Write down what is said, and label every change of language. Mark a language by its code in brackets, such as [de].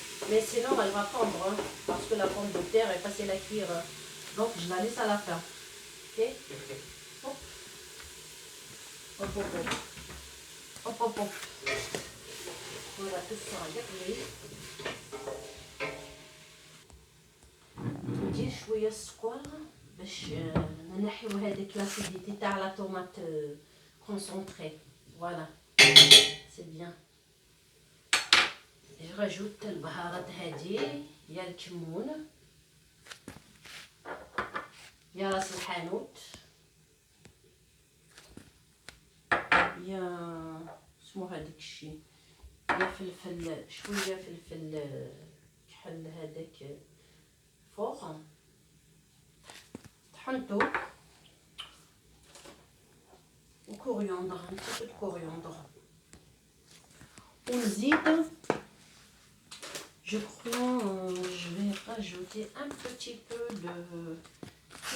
[fr] Mais sinon, elle va fondre, hein, parce que la pomme de terre est facile à cuire. Donc, je la laisse à la fin. Ok? Hop. Hop, hop, hop. Hop, hop, hop. Voilà, tout ça [ar] يغلي. ندير شويه السكر باش نحيو هذيك لاسيديتي تاع لا طوماط كونسونطري. [fr] فوالا سي بيان. [ar] جو راجوت البهارات هادي، يا الكمون يا راس الحانوت يا اسمو هذاك الشيء، يا فلفل، شويه فلفل كحل هذاك فوق، طحنتو وكورياندر، [fr] un petit peu de coriandre. [ar] ونزيد [fr] je crois je vais rajouter un petit peu de